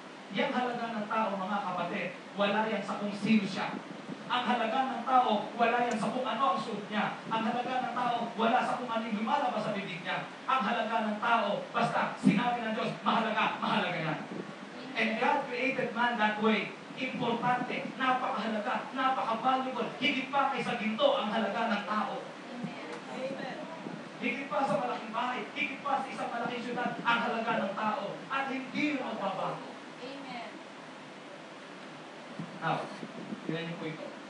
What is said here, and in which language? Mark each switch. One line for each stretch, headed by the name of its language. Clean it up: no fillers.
Filipino: Yang halaga ng tao, mga kapatid, wala yan sa kung sino siya. Ang halaga ng tao, wala yan sa kung ano ang suot niya. Ang halaga ng tao, wala sa kung ano yung lumalabas sa bibig niya. Ang halaga ng tao, basta sinabi ng Diyos, mahalaga yan.
English: And God created man that way.
Filipino: Importante, napakahalaga, napaka-valuable. Higit pa kaysa ginto ang halaga ng tao. Amen. Higit pa sa malaking bahay, higit pa sa isang malaking syudad ang halaga ng tao. At hindi yung magbabago. Amen. Now, tingnan niyo po ito.